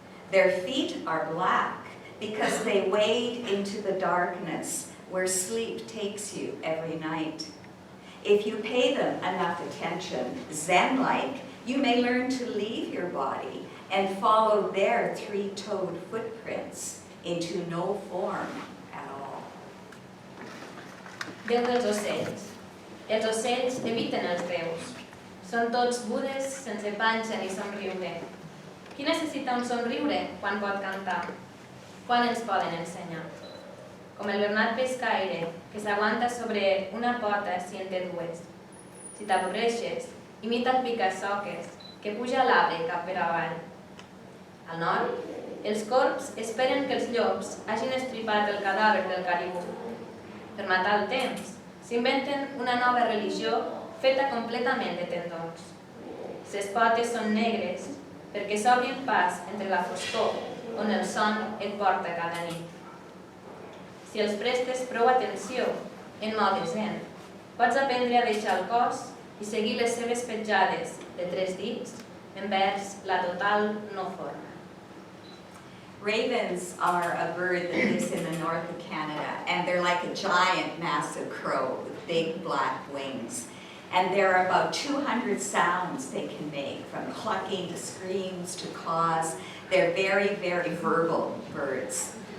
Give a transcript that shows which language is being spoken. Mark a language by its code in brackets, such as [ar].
[en] Their feet are black because they wade into the darkness where sleep takes you every night. If you pay them enough attention, Zen-like, you may learn to leave your body and follow their three-toed footprints into no form at all. [ca] Déu dels ocells. Els ocells eviten els déus. Són tots budes sense panxa ni somriure. Qui necessita un somriure quan pot cantar? Quan ens poden ensenyar? Com el bernat pescaire, que s'aguanta sobre una pota si en té dues. Si t'avorreixes, imita el pica-soques, que puja a l'arbre cap per avall. Al nord, els corbs esperen que els llops hagin estripat el cadàver del caribú. Per matar el temps, s'inventen una nova religió feta completament de tendons. Ses potes són negres perquè s'obrin pas entre la foscor on el son et porta cada nit. Si els prestes prou atenció en mode zen, pots aprendre a deixar el cos i seguir les seves petjades de 3 dits envers la total no forma. [en] Ravens are a bird that lives in the north of Canada, and they're like a giant, massive crow with big black wings. And there are about 200 sounds they can make, from clucking to screams to caws. They're very, very verbal birds.